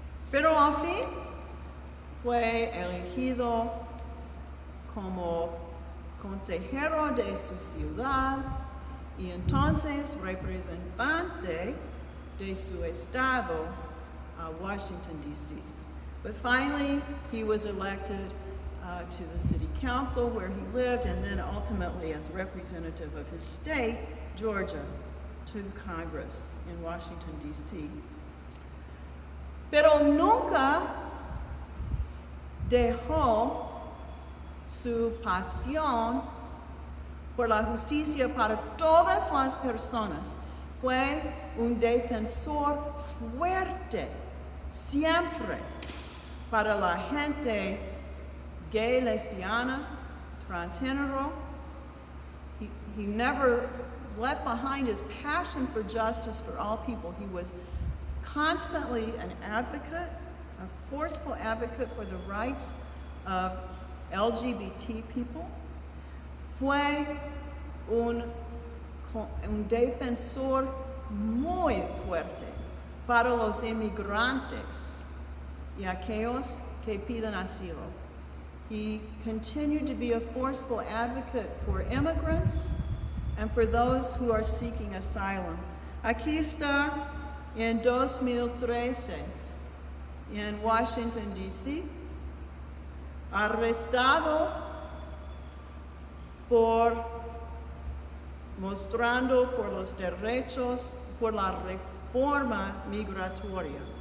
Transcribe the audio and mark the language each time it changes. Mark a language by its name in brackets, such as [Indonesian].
[Spanish] Pero al fin fue elegido como consejero de su ciudad y entonces representante de su estado, Washington, D.C. [English] But finally, he was elected to the city council where he lived, and then ultimately as representative of his state, Georgia, to Congress in Washington, D.C. [Spanish] Pero nunca dejó su pasión por la justicia para todas las personas. Fue un defensor fuerte, siempre, para la gente gay, lesbiana, transgénero. [English] He never left behind his passion for justice for all people. He was constantly an advocate, a forceful advocate for the rights of LGBT people. [Spanish] Fue un defensor muy fuerte para los inmigrantes y aquellos que piden asilo. [English] He continued to be a forceful advocate for immigrants and for those who are seeking asylum. [Spanish] Aquí está en 2013 en Washington, D.C., arrestado mostrando por los derechos, por la reforma migratoria.